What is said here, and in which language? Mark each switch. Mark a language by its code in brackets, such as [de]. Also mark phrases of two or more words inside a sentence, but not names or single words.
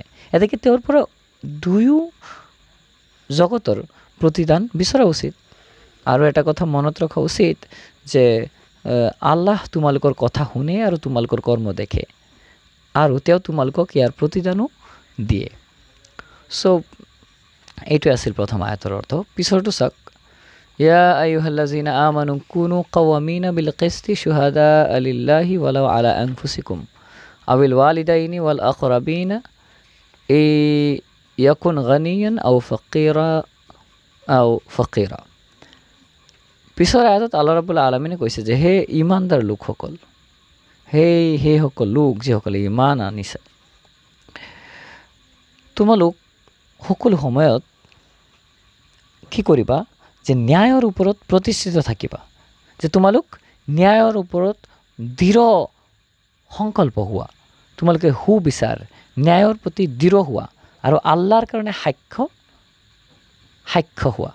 [as] এতেকে তেওঁৰ পৰা দুয়ো জগতৰ প্ৰতিদান বিচৰা উচিত। আৰু এটা কথা মনত ৰখা উচিত যে আল্লাহ তোমালোকৰ কথা শুনে আৰু তোমালোকৰ কৰ্ম দেখে, আৰু তেওঁ তোমালোকক ইয়াৰ প্ৰতিদানো দিয়ে। চ' এইটোৱে আছিল প্ৰথম আয়াতৰ অৰ্থ। পিছৰটো চাওক, [ar] يا أيها الذين آمنوا كونوا قوامين بالقسط شهداء لله ولو على أنفسكم. أو الوالدين والأقربين إن يكن غنيا أو فقيرا. [as] পিছৰ আয়াতত আল্লাহ [ar] رب العالمين [as] কৈছে যে হে ইমানদাৰ লোকসকল, সেইসকল লোক যিসকলে ইমান আনিছে, তোমালোক সকলো সময়ত কি কৰিবা যে ন্যায়ৰ ওপৰত প্ৰতিষ্ঠিত থাকিবা, যে তোমালোক ন্যায়ৰ ওপৰত দৃঢ় সংকল্প হোৱা, তোমালোকে সুবিচাৰ ন্যায়ৰ প্ৰতি দৃঢ় হোৱা আৰু আল্লাহৰ কাৰণে সাক্ষ্য হোৱা।